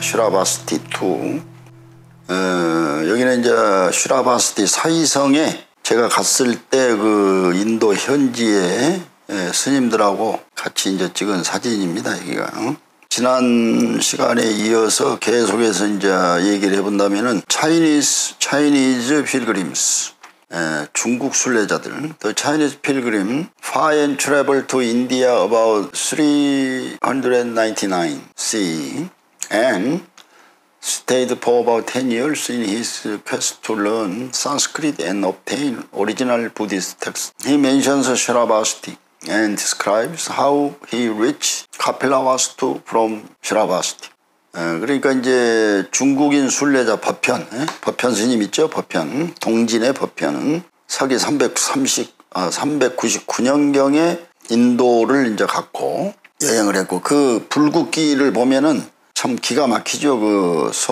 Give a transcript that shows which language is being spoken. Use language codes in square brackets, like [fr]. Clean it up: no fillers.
[ko] 슈라바스티 2. 여기는 이제 슈라바스티 사이성에 제가 갔을 때 그 인도 현지의 스님들하고 같이 이제 찍은 사진입니다. 여기가. 지난 시간에 이어서 계속해서 이제 얘기를 해본다면은 [en] Chinese pilgrims. [ko] 중국 순례자들. [en] The Chinese pilgrim far and traveled to India about 399 CE and stayed for about 10 years in his quest to learn Sanskrit and obtain original Buddhist texts. He mentions Shravasti and describes how he reached Kapilavastu from Shravasti. [ko] 그러니까 이제 중국인 순례자 법현 스님 있죠? 법현, 동진의 법현은 서기 399년경에 인도를 이제 갔고 여행을 했고, 그 불국기를 보면은 참 기가 막히죠.